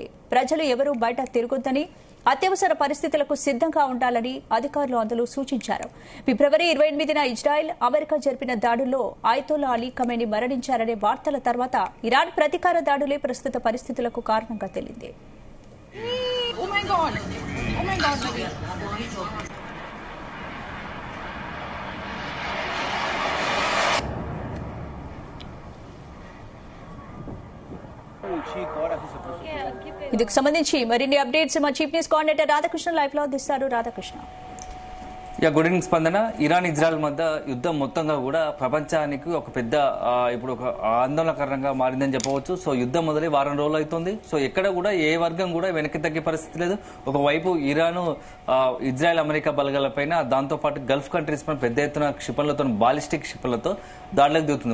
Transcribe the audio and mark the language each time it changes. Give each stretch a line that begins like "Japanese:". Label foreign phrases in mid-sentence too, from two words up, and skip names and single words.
Telugu: ప్రజలు ఎవరూ బయట తిరగొద్దని, అత్యవసర పరిస్థితులకు సిద్ధంగా ఉండాలని అధికారులు అందులో సూచించారు. ఫిబ్రవరి 28న ఇజ్రాయెల్, అమెరికా జరిపిన దాడుల్లో ఆయతోల్లా అలీ ఖమేనీ మరణించారనే వార్తల తర్వాత ఇరాన్ ప్రతీకార దాడులే ప్రస్తుత పరిస్థితులకు కారణంగా తేలింది.
Spanish: Chico, ahora sí se puso. ¿Qué pegó?
Telugu: ఇందుకు సంబంధించి మరిన్ని అప్డేట్స్ మా
English: chief news coordinator
Telugu: రాధాకృష్ణ లైవ్ లో అందిస్తారు. రాధాకృష్ణ.
English: good evening స్పందన.
Telugu: ఇరాన్ ఇజ్రాయెల్ మధ్య యుద్ధం మొత్తంగా కూడా ప్రపంచానికి ఒక పెద్ద ఇప్పుడు ఒక ఆందోళనకరంగా మారిందని చెప్పవచ్చు. సో యుద్ధం మొదలై వారం రోజులు అవుతుంది. సో ఎక్కడ కూడా ఏ వర్గం కూడా వెనక్కి తగ్గే పరిస్థితి లేదు. ఒకవైపు ఇరాన్, ఇజ్రాయెల్, అమెరికా బలగాలపైన, దాంతోపాటు
English: Gulf countries
Telugu: పైన పెద్ద ఎత్తున క్షిపణులతో, బాలిస్టిక్ క్షిపణులతో దాడులకు దిగుతుంది.